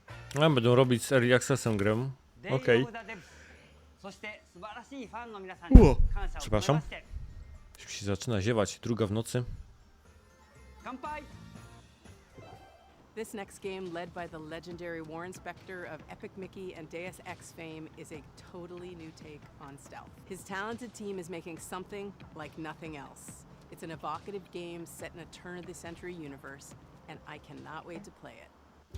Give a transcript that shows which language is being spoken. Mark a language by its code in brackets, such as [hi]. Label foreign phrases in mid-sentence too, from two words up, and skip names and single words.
[pl] A, będą robić z Early Accessem grę. Okej. [ja] そして素晴らしいファンの皆さんに Ło. 感謝を込め [pl] Przepraszam. [ja] まして [pl] Już się zaczyna ziewać, 2 w nocy. [ja] 乾杯 [en] This next game, led by the legendary Warren Spector of Epic Mickey and Deus Ex fame, is a totally new take on stealth. His talented team is making something like nothing else. It's an evocative game set in a turn-of-the-century universe, and I cannot wait to play it.